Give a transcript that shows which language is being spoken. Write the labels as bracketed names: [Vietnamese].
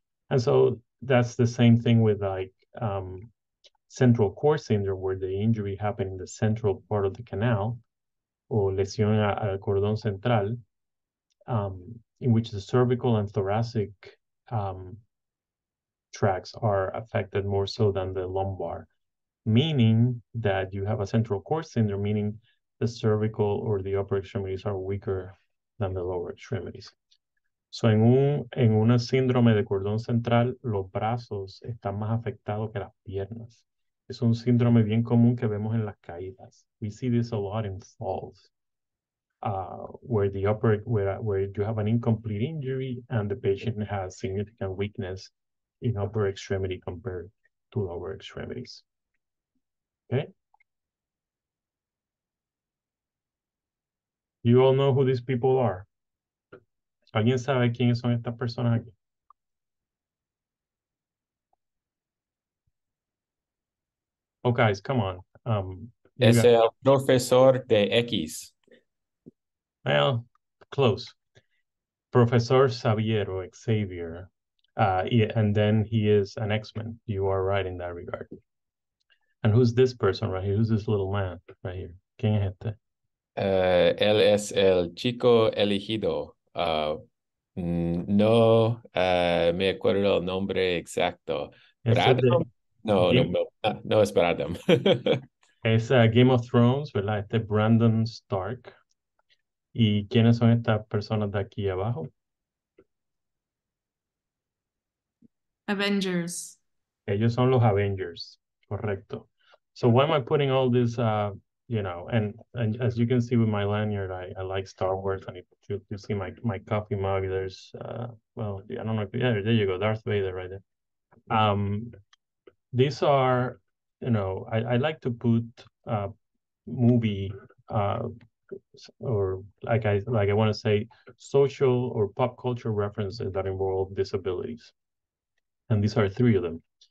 [English] And so that's the same thing with like central cord syndrome, where the injury happened in the central part of the canal, or [Spanish] lesión al cordón central, [English] in which the cervical and thoracic tracts are affected more so than the lumbar, meaning that you have a central cord syndrome, meaning the cervical or the upper extremities are weaker than the lower extremities. [Spanish] So en una síndrome de cordón central, los brazos están más afectados que las piernas. Es un síndrome bien común que vemos en las caídas. [English] We see this a lot in falls, where you have an incomplete injury and the patient has significant weakness in upper extremity compared to lower extremities. Okay? You all know who these people are. [Spanish] ¿Alguien sabe quiénes son estas personas aquí? [English] Oh, guys, come on. [Spanish] Es el profesor de X. [English] Well, close. Professor Xavier or Xavier. And then he is an X-Men. You are right in that regard. And who's this person right here? Who's this little man right here? [Spanish] ¿Quién es este? Él es el chico elegido. No me acuerdo el nombre exacto. Este es de ¿Bradham? No, no, [English] Game, [Spanish] no, no es Bradham. es Game of Thrones, ¿verdad? Este es Brandon Stark. ¿Y quiénes son estas personas de aquí abajo? [English] Avengers. [Spanish] Ellos son los Avengers, correcto. [English] So why am I putting all this, and as you can see with my lanyard, I like Star Wars, and if you see my coffee mug, there's, well, I don't know, yeah, there you go, Darth Vader right there. These are, I like to put movie or like I want to say social or pop culture references that involve disabilities. And these are three of them.